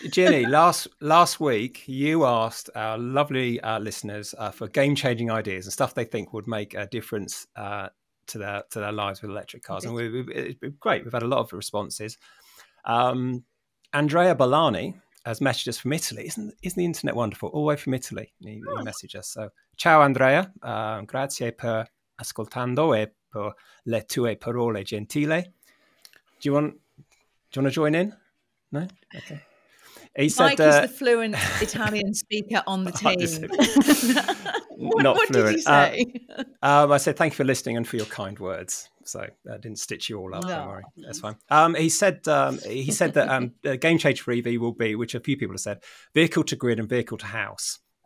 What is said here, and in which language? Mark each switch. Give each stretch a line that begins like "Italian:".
English: Ginny, last week you asked our lovely listeners for game-changing ideas and stuff they think would make a difference to their lives with electric cars, and it's been great. We've had a lot of responses. Andrea Bellani has messaged us from Italy. Isn't the internet wonderful? All the way from Italy, he messaged us.
Italian: So, ciao Andrea, grazie per ascoltando e per le tue parole gentile.
English: Do you want to join in? No? Okay. He said, Mike is the fluent Italian speaker on the team. What did you say? I said, thank you for listening and for your kind words. So I didn't stitch you all up. No. Don't worry. That's fine. He said that the game changer for EV will be, which a few people have said, vehicle to grid and vehicle to house.